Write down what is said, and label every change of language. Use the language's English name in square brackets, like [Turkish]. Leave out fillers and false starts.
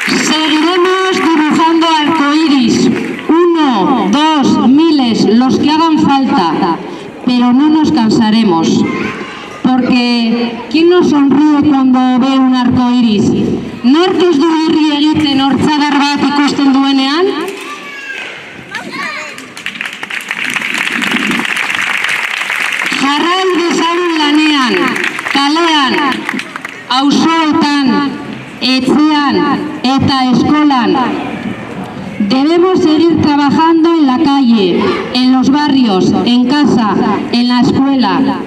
[Spanish] Seguiremos dibujando arcoíris, 1, 2, miles, los que hagan falta, pero no nos cansaremos. Porque ¿quién no sonríe cuando ve un arco iris? [Basque] Nork ez du irri egiten hortzadar bat ikusten duenean? Jarrai dezagun lanean, kalean, auzoetan, etxean eta eskolan. [Spanish] Debemos seguir trabajando en la calle, en los barrios, en casa, en la escuela.